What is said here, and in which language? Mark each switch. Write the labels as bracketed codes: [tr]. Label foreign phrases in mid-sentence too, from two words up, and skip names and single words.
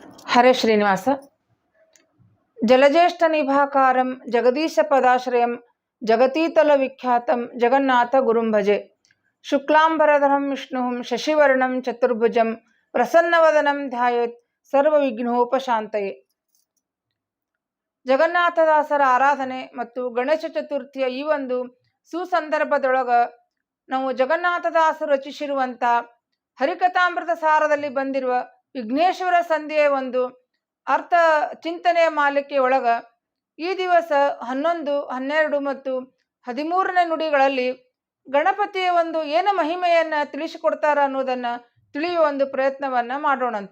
[sa] ಹರೇ ಶ್ರೀನಿವಾಸ. ಜಲಜ್ಯೇಷ್ಠ ನಿಭಾಕಾರಂ ಜಗದೀಶ ಪದಾಶ್ರಯಂ ಜಗತೀತಲ ವಿಖ್ಯಾತಂ ಜಗನ್ನಾಥ ಗುರುಂ ಭಜೆ. ಶುಕ್ಲಾಂಬರಧರಂ ವಿಷ್ಣುಂ ಶಶಿವರ್ಣಂ ಚತುರ್ಭುಜಂ ಪ್ರಸನ್ನವದನಂ ಧ್ಯಾಯೇತ್ ಸರ್ವವಿಘ್ನೋಪಶಾಂತಯೇ. [kn] ಜಗನ್ನಾಥದಾಸರ ಆರಾಧನೆ ಮತ್ತು ಗಣೇಶ ಚತುರ್ಥಿಯ ಈ ಒಂದು ಸುಸಂದರ್ಭದೊಳಗ ನಾವು ಜಗನ್ನಾಥದಾಸರು ರಚಿಸಿರುವಂಥ ಹರಿಕಥಾಮೃತ ಸಾರದಲ್ಲಿ ಬಂದಿರುವ ವಿಘ್ನೇಶ್ವರ ಸಂಧಿಯ ಒಂದು ಅರ್ಥ ಚಿಂತನೆಯ ಮಾಲಿಕೆ ಒಳಗ ಈ ದಿವಸ 11, 12 ಮತ್ತು 13ನೇ ನುಡಿಗಳಲ್ಲಿ ಗಣಪತಿಯ ಒಂದು ಏನು ಮಹಿಮೆಯನ್ನು ತಿಳಿಸಿಕೊಡ್ತಾರ ಅನ್ನೋದನ್ನು ತಿಳಿಯುವ ಒಂದು ಪ್ರಯತ್ನವನ್ನು ಮಾಡೋಣಂತ.